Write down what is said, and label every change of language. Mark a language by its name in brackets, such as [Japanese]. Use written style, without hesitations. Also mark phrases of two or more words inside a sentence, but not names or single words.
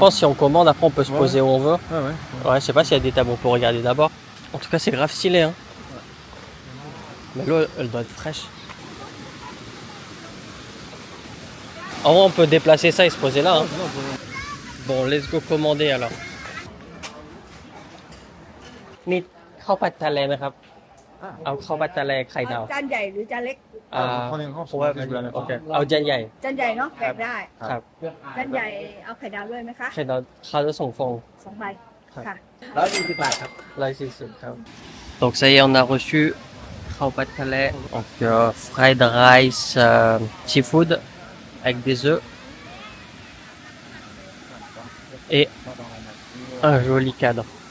[French] pense si on commande, après on peut se poser où on veut. Ah ouais. Ouais, je sais pas s'il y a des tables, on peut regarder d'abord. En tout cas, c'est grave stylé, hein. Mais l'eau, elle doit être fraîche. En vrai, on peut déplacer ça et se poser là, hein. Bon, [English] let's go [French] commander alors. [Thai] มีข้าวผัดทะเลไหมครับเอาข้าวผัดทะเลไข่ดาว จานใหญ่หรือจานเล็ก [French] Prenez un grand, [Thai] เพราะว่า [French] parce que je voulais la โอ mettre. [Thai] เคเอาจานใหญ่ จานใหญ่เนาะแบ่งได้ ครับ จานใหญ่เอาไข่ดาวด้วยไหมคะ ไข่ดาวเขาจะส่งฟง 2 ใบค่ะ [French] Donc ça y est, on a reçu [Thai] ข้าวผัดทะเล, [French] donc [English] fried rice, seafood [French] avec des œufs et un joli cadre.